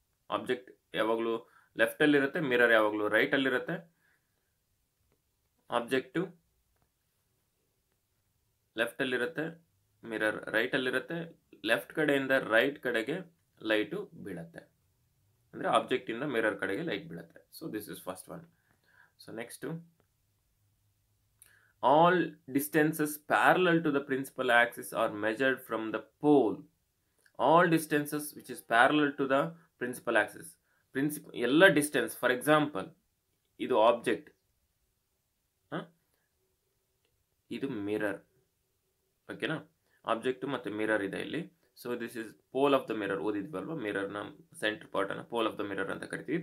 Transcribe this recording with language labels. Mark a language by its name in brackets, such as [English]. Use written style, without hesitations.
[Kannada] Object ಯಾವಾಗಲೂ ಲೆಫ್ಟಲ್ಲಿರುತ್ತೆ, mirror ಯಾವಾಗಲೂ ರೈಟಲ್ಲಿರುತ್ತೆ. Object ಲೆಫ್ಟಲ್ಲಿರುತ್ತೆ, mirror ರೈಟಲ್ಲಿರುತ್ತೆ. Left ಕಡೆಯಿಂದ ರೈಟ್ ಕಡೆಗೆ ಲೈಟು ಬೀಳುತ್ತೆ, ಅಂದರೆ ಆಬ್ಜೆಕ್ಟಿಂದ ಮಿರರ್ ಕಡೆಗೆ ಲೈಟ್ ಬೀಳುತ್ತೆ. [English] So this is first one. So next, all distances parallel to the principal axis are measured from the pole. All distances which is parallel to the principal axis. [Kannada] ಎಲ್ಲ distance, [English] for example [Kannada] ಇದು object, ಇದು mirror. ಓಕೆನಾ? Object ಮತ್ತು mirror ಇದೆ ಇಲ್ಲಿ. [English] So this is pole of the mirror. [Kannada] ಓದಿದ್ವಲ್ವ, ಮಿರರ್ನ centre ಪಾರ್ಟನ್ನು [English] pole of the mirror [Kannada] ಅಂತ ಕರಿತೀವಿ.